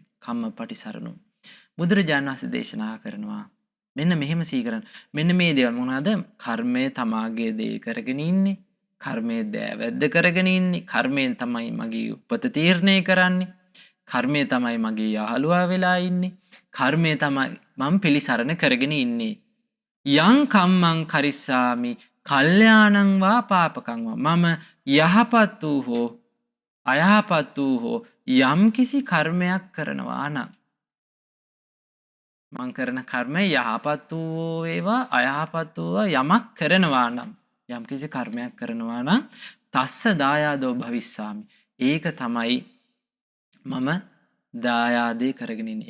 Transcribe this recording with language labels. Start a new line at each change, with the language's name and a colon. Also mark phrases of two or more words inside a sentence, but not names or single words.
Pali: කම්ම පටිසරණු
Sinhala: බුදුරජාණන් වහන්සේ දේශනා කරනවා මෙන්න මෙහෙම සීකරන්න. මෙන්න මේ දේවල් මොනවාද? කර්මය තමාගේ දේ කරගෙන ඉන්නේ. කර්මය දෑවැද්ද කරගෙන ඉන්නේ. කර්මයෙන් තමයි මගේ උපත තීරණය කරන්නේ. කර්මය තමයි මගේ යාළුවා වෙලා ඉන්නේ. කර්මය තමයි මම පිළිසරණ කරගෙන ඉන්නේ.
Pali: යං කම්මං කරිස්සාමි කල්යාණං වා පාපකං වා
Sinhala: මම යහපත් වූ හෝ අයහපත් වූ හෝ යම් කිසි කර්මයක් කරනවා නම් මං කරන කර්මය යහපත් වූ ඒවා අයහපත් වූ යමක් කරනවා නම් යම් කිසි කර්මයක් කරනවා නම්
Pali: තස්ස දායාදෝ භවිස්සාමි
Sinhala: ඒක තමයි මම දායාදේ කරගෙන ඉන්නේ.